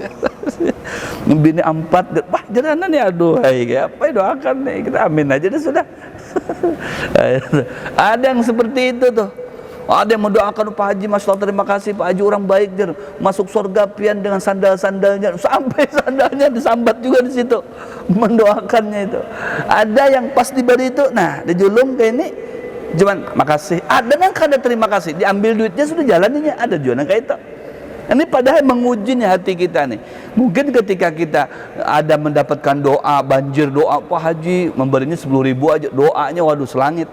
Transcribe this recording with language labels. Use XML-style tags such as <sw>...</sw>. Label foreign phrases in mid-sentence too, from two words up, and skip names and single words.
<id>Bini 4 jaranan nih aduh hai apa doakan nih kita amin aja deh sudah. Ada yang seperti itu tuh. Ada yang mendoakan Pak Haji, Masya Allah terima kasih Pak Haji orang baik jar, masuk surga pian dengan sandal-sandalnya, sampai sandalnya disambat juga di situ, mendoakannya itu. Ada yang pas diberi itu, nah dijulung kayak ini, cuman makasih. Ada yang kada terima kasih, diambil duitnya sudah jalannya, ada juga yang kayak itu. Ini padahal mengujinya hati kita nih. Mungkin ketika kita ada mendapatkan doa banjir doa Pak Haji memberinya 10.000 aja, doanya waduh selangit.</id>